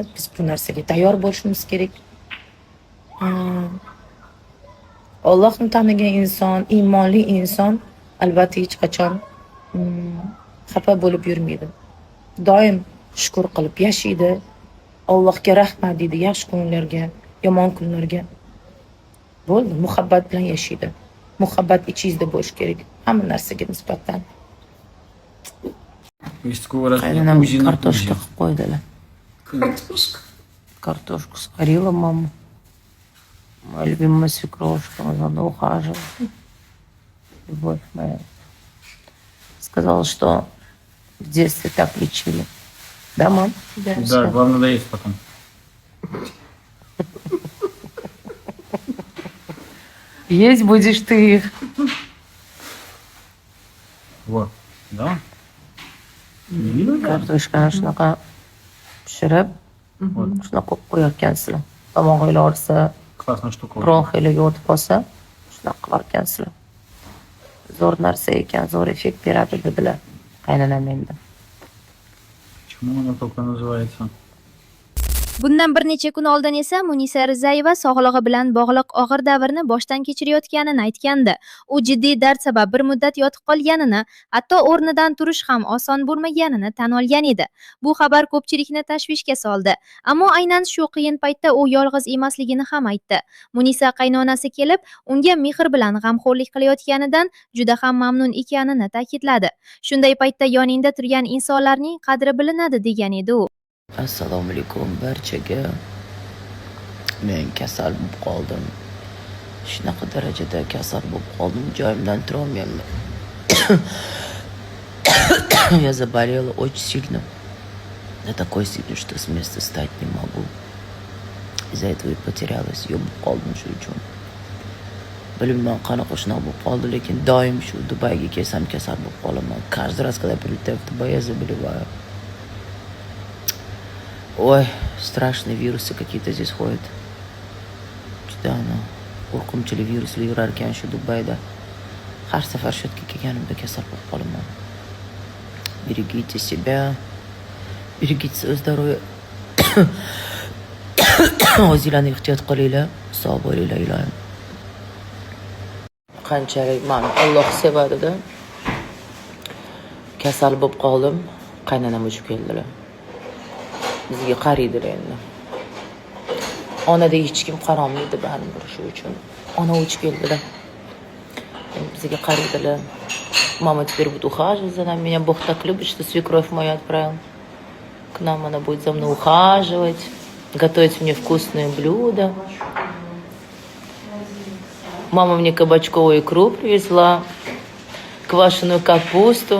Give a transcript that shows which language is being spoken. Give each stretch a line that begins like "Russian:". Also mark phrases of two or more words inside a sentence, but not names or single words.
Uzbek: Biz bu narsaga tayyor bo'lishimiz kerak. Allohni tanigan inson, iymonli inson albatta hech qachon xafa bo'lib yurmaydi. Doim shukr qilib yashaydi. Allohga rahmat deydi, yaxshi kunlarga, yomon kunlarga. Bo'ldi, muhabbat bilan yashaydi. Muhabbat ichingizda bo'lishi kerak hamma narsaga nisbatan.
Russian: То есть скоро
Uzbek: Qaynanam
Russian: ужин на
Uzbek: kartoshka
Russian: ужин.
Uzbek: qilib qo'ydilar.
Russian: Картошка. Картошку сварила мама. Моя любимая свекровушка, за мной ухаживала. Любовь моя. Сказала, что в детстве так лечили. Да, мам? Да, главное доесть потом. Есть будешь ты их. Вот. Да?
Uzbek: Kartoshkani shunaqa pishirib,
Russian: Вот.
Uzbek: shunaqa qo'yib qo'yarkansizlar. Tomog'inglar og'risa,
Russian: Классная штука.
Uzbek: bronxinglarga o'tib qolsa, shunaqa qilarkansizlar. Zo'r narsa ekan, zo'r effekt beradi dedilar qaynanam menga.
Russian: Почему она только называется?
Uzbek: Bundan bir necha kun oldin esa Munisa Rizayeva sog'lig'i bilan bog'liq og'ir davrni boshdan kechirayotganini aytgandi. U jiddiy dard sabab bir muddat yotib qolganini, hatto o'rnidan turish ham oson bo'lmaganini tan olgan edi. Bu xabar ko'pchilikni tashvishga soldi. Ammo aynan shu qiyin paytda u yolg'iz emasligini ham aytdi. Munisa qaynonasi kelib, unga mehr bilan g'amxo'rlik qilayotganidan juda ham mamnun ekanini ta'kidladi. Shunday paytda yoningda turgan insonlarning qadri bilinadi degan edi u. Assalomu alaykum barchaga. Men kasal bo'lib qoldim. Shunaqa darajada kasal bo'lib qoldim, joyimdan turolmayapman.
Russian: Я заболела очень сильно. До такой степени, что с места встать не могу. Из-за этого и потерялась.
Uzbek: Yo'q qoldim shu uchun. Bilmayman qanaqa shunaqa bo'lib qoldi, lekin doim shu Dubayga kelsam kasal bo'lib qolaman.
Russian: Каждый раз, когда прилетаю в Дубай, я заболеваю. Ой, страшные вирусы какие-то здесь ходят.
Uzbek: Juda qo'rqinchli viruslar yurar ekan shu Dubayda. Har safar shu yerga kelganimda kasal bo'lib qolaman.
Russian: Берегите себя, берегите свое здоровье.
Uzbek: O'zinglarni ehtiyot qilinglar, sog' bo'linglar iloyim. Qanchalik meni Alloh sevadi-da. Kasal bo'lib qoldim, qaynanam uchib keldilar. Bizga qaraydilar endi. Onada hech kim qarolmaydi baribir shu uchun. Ona uchib keldilar. Bizga qaraydilar.
Russian: Мама теперь будет ухаживать за нами. Меня Бог так любит, что свекровь мою отправил к нам. Она будет за мной ухаживать, готовить мне вкусные блюда. Мама мне кабачковую икру привезла, квашеную капусту.